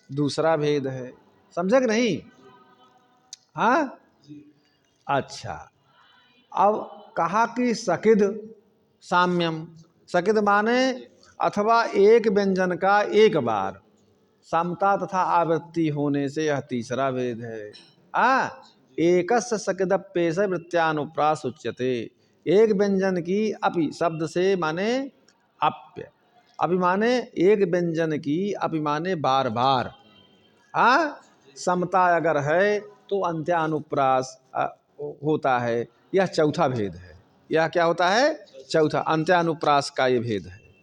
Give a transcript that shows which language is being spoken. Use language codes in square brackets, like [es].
[hi] दूसरा भेद है। समझे कि नहीं? अच्छा, अब कहा कि सकिद साम्यम, सकिद माने अथवा एक व्यंजन का एक बार समता तथा आवृत्ति होने से यह तीसरा भेद है। [sa] एकस्य सकिदप्येष वृत्त्यानुप्रास उच्यते। [hi] एक व्यंजन की अपि शब्द से माने अप्य, अपि माने एक व्यंजन की, अपि माने बार बार। समता अगर है तो अंत्यानुप्रास होता है। यह चौथा भेद है। यह क्या होता है? चौथा, अंत्यानुप्रास का ये भेद है।